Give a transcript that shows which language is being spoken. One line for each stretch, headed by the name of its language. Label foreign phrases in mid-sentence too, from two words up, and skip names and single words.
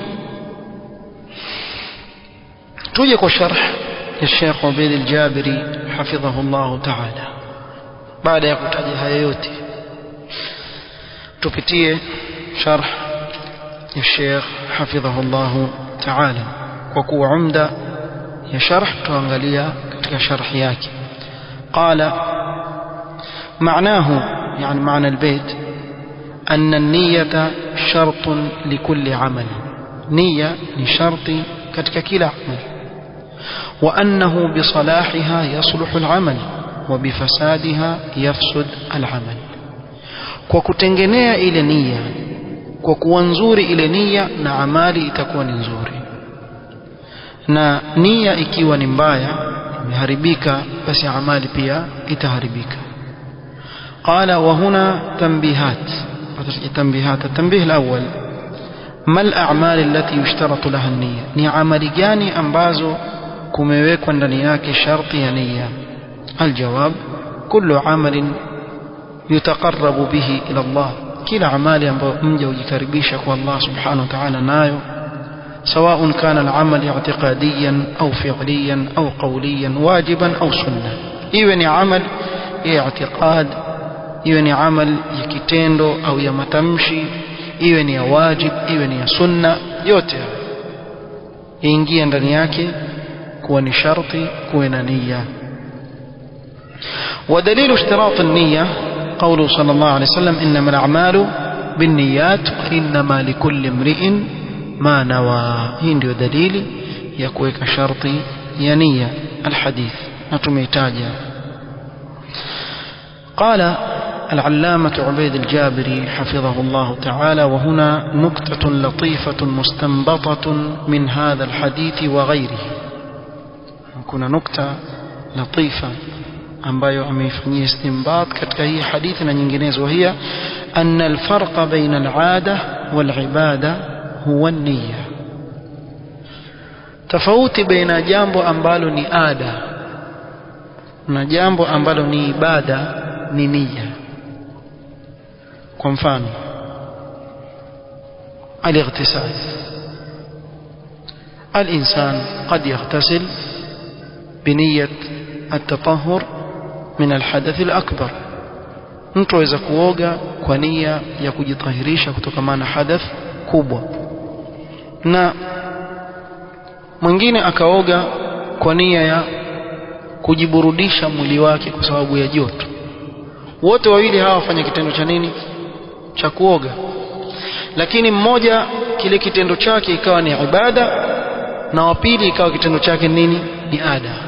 Swahili: tuje kwa sharh ya Sheikh Ubayd al-Jabiri
Arabic: حفظه الله تعالى.
Swahili: baada ya kutaja haya yote tupitie sharh ya Sheikh
Arabic: حفظه الله تعالى,
Swahili: kwa kuwa umda ya sharh tuangalia katika sharh yake.
Arabic: qala معناه يعني معنى البيت أن النية شرط لكل عمل. نية لشرط
Swahili: katika kila amal,
Arabic: وأنه بصلاحها يصلح العمل وبفسادها يفسد العمل.
Swahili: kwa kutengenea ile nia, kwa kuwa nzuri ile nia na amali itakuwa ni nzuri, na nia ikiwa ni mbaya imeharibika basi amali pia itaharibika.
Arabic: قال وهنا تنبيهات. التنبيه الأول ما الأعمال التي يشترط لها النية.
Swahili: ni amali gani ambazo kumewekwa ndani yake sharti ya nia.
Arabic: الجواب كل عمل يتقرب به إلى الله.
Swahili: kila amali ambayo mja hujikaribisha kwa Allah
Arabic: سبحانه وتعالى
Swahili: nayo,
Arabic: سواء كان العمل اعتقاديا أو فعليا أو قوليا واجبا أو سنة.
Swahili: iwe ni amal ya i'tiqad, iwe ni amal ya kitendo au ya matamshi, iwe ni ya wajib, iwe ni ya sunna, yote ingia ndani yake kuwa ni sharti kuwe na nia.
Arabic: ودليل اشتراط النية قوله صلى الله عليه وسلم إنما الأعمال بالنيات وإنما لكل امرئ ما نوى.
Swahili: hii ndio dalili ya kuweka sharti ya nia الحديث na tumeitaja.
Arabic: قال العلامة عبيد الجابري حفظه الله تعالى وهنا نكتة لطيفة مستنبطة من هذا الحديث وغيره. كنا نكتة لطيفة
Swahili: ambayo ameifanyia istinbat katika hii hadithi na nyinginezo,
Arabic: هي أن الفرق بين العادة والعبادة هو النية.
Swahili: tofauti baina jambo ambalo ni ada na jambo ambalo ni ibada ni nia. kwa mfano
Arabic: الاغتسال، الإنسان قد يغتسل بنية التطهر من الحدث الأكبر.
Swahili: mtu aweza kuoga kwa nia ya kujitahirisha kutokana na hadath kubwa, na mwingine akaoga kwa nia ya kujiburudisha mwili wake kwa sababu ya joto. wote wawili hawa wafanya kitendo cha nini, cha kuoga, lakini mmoja kile kitendo chake ikawa ni ibada na wa pili ikawa kitendo chake nini, ni ada.